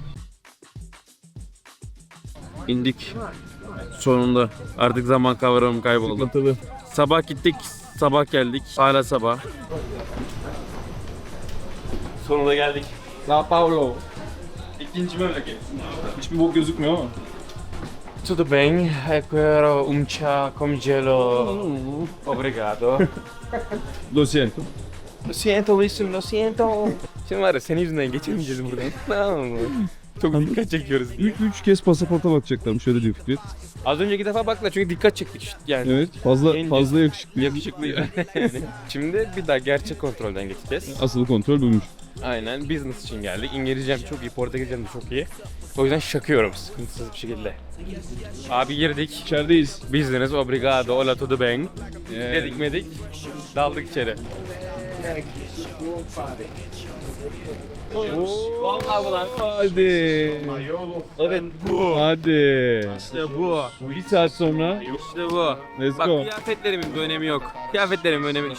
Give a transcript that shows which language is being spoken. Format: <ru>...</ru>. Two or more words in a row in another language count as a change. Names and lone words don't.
<tr>İndik. Sonunda. Artık zaman kavramım kayboldu. Sıkıntılı. Sabah gittik, sabah geldik. Hala sabah. Sonunda geldik. Sao Paulo. İkinci memleket. Hiçbir bok gözükmüyor ama.</tr> <pt>Tudo bem, quero chá com gelo. Obrigado.</pt> <es>Lo siento. Lo siento Luis'um, lo siento.</es> <tr>Şimdi var ya senin yüzünden geçemeyeceğiz buradan. Tamam mı? Çok dikkat çekiyoruz. 3 kez pasaporta bakacaklarmış öyle diyor Fikret. Az önceki defa bakla çünkü dikkat çektik işte yani. Evet fazla En- yakışıklı. Yakışıklı. Şimdi bir daha gerçek kontrolden geçeceğiz. Asıl kontrol buymuş. Aynen business için geldik. İngilizcem çok iyi, Portekizcem de çok iyi. O yüzden şakıyorum sıkıntısız bir şekilde. Abi girdik. İçerideyiz.</tr> <pt>Business, obrigado, hola tudo bem.</pt> <tr>Dedik medik. Daldık içeri. Vallahi bu lan. Hadi. Evet bu. Hadi. İşte bu. Bir saat sonra. İşte bu.</tr> <en>Let's</en> <tr>Bak</tr> <en>go.</en> <tr>kıyafetlerimin bir önemi yok. Kıyafetlerimin önemi yok.</tr>